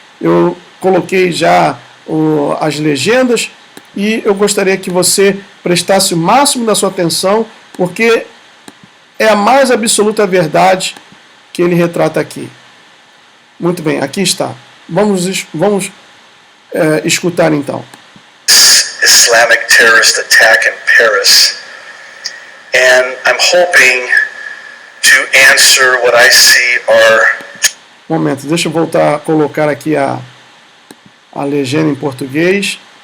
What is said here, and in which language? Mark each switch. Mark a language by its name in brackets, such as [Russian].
[Portuguese] Eu coloquei já as legendas e eu gostaria que você prestasse o máximo da sua atenção, porque é a mais absoluta verdade que ele retrata aqui. Muito bem, aqui está. Vamos escutar então. [English] Islam Islamic terrorist attack in Paris. And I'm hoping to answer what I see are... [Portuguese] Momento, deixa eu voltar a colocar aqui a legenda em português.